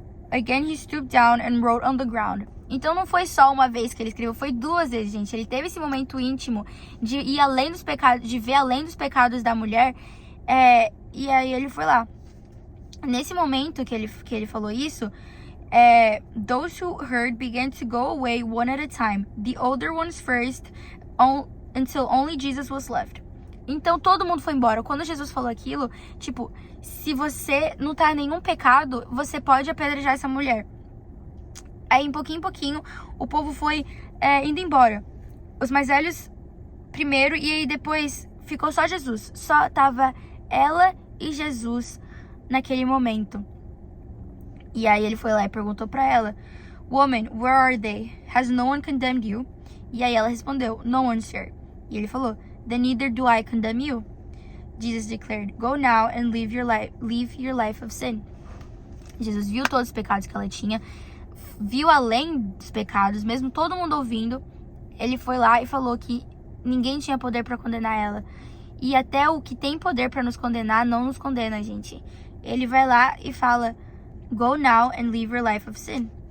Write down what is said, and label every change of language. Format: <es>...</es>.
<en>Again he stooped down and wrote on the ground.</en> <pt>Então não foi só uma vez que ele escreveu, foi 2 vezes, gente. Ele teve esse momento íntimo de ir além dos pecados, de ver além dos pecados da mulher. E aí ele foi lá. Nesse momento que ele falou isso,</pt> <en>those who heard began to go away one at a time, the older ones first, until only Jesus was left.</en> <pt>Então todo mundo foi embora. Quando Jesus falou aquilo, tipo, se você não tá em nenhum pecado, você pode apedrejar essa mulher. Aí, em pouquinho, o povo foi indo embora. Os mais velhos primeiro, e aí depois ficou só Jesus. Só tava ela e Jesus naquele momento. E aí ele foi lá e perguntou pra ela,</pt> <en>Woman, where are they? Has no one condemned you?</en> <pt>E aí ela respondeu,</pt> <en>No one, sir.</en> <pt>E ele falou,</pt> <en>Then neither do I condemn you. Jesus declared, Go now and leave your life of sin.</en> <pt>Jesus viu todos os pecados que ela tinha, viu além dos pecados, mesmo todo mundo ouvindo. Ele foi lá e falou que ninguém tinha poder para condenar ela. E até o que tem poder para nos condenar não nos condena, gente. Ele vai lá e fala,</pt> <en>Go now and leave your life of sin.</en>